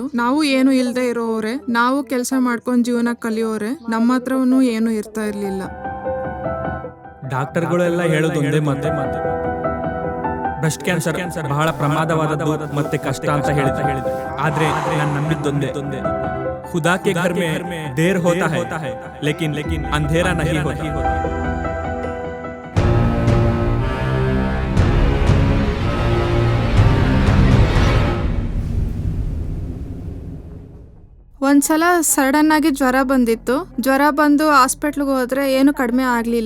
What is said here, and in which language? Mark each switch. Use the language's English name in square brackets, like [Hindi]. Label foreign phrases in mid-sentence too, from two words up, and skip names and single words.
[Kannada] ನಾವು ಏನು ಇಲ್ದೆ ಇರೋವ್ರೆ, ನಾವು ಕೆಲಸ ಮಾಡ್ಕೊಂಡು ಜೀವನ ಕಲಿಯೋರೆ. ನಮ್ಮ ಹತ್ರನೂ ಏನು ಇರ್ತಾ ಇರ್ಲಿಲ್ಲ. ಡಾಕ್ಟರ್ಗಳೆಲ್ಲ ಹೇಳೋದು ಒಂದೇ ಮಾತು, [English] breast cancer [Kannada] ಬಹಳ ಪ್ರಮಾದವಾದದ್ದು ಮತ್ತೆ ಕಷ್ಟ ಅಂತ ಹೇಳಿದ್ರು. ಆದ್ರೆ ನಾನು ನಂಬಿದ್ದೊಂದೇ, [Hindi] खुदा के घर में देर होता है लेकिन अंधेरा नहीं होता. [Kannada] ಒಂದ್ಸಲ ಸಡನ್ ಆಗಿ ಜ್ವರ ಬಂದಿತ್ತು. ಜ್ವರ ಬಂದು ಹಾಸ್ಪಿಟ್ಲ್ಗೆ ಹೋದ್ರೆ ಏನು ಕಡಿಮೆ ಆಗ್ಲಿಲ್ಲ.